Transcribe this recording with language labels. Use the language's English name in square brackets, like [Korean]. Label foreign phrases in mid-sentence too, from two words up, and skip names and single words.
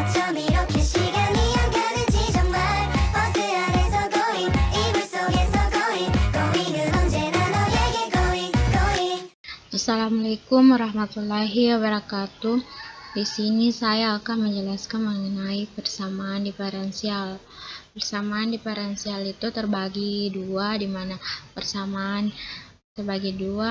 [Korean] 밤 이렇게 시간이 안 가는지 정말 버스 안에서 going 이불 속에서 going은 언제나 너에게 going. [Arabic] السلام عليكم ورحمة الله وبركاته. [Indonesian] Di sini saya akan menjelaskan mengenai persamaan diferensial. Persamaan diferensial itu terbagi dua, di mana persamaan terbagi dua.